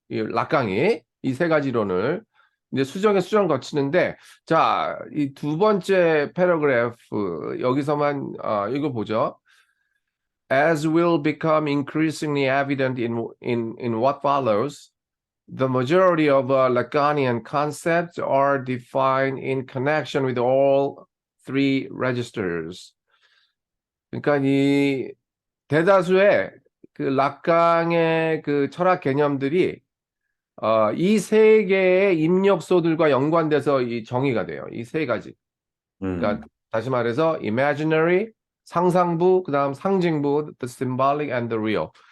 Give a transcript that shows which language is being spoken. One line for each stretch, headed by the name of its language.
Korean: 이 락강이 이 세 가지 이론을 이제 수정 거치는데 자, 이 두 번째 패러그래프 여기서만 이거 보죠.
English: As will become increasingly evident in what follows, the majority of Lacanian concepts are defined in connection with all three registers.
Korean: 그러니까 이 대다수의 그 락강의 그 철학 개념들이 이 세 개의 입력소들과 연관돼서 이 정의가 돼요. 이 세 가지. 그러니까 다시 말해서 imaginary, 상상부, 그다음 상징부, the symbolic and the real.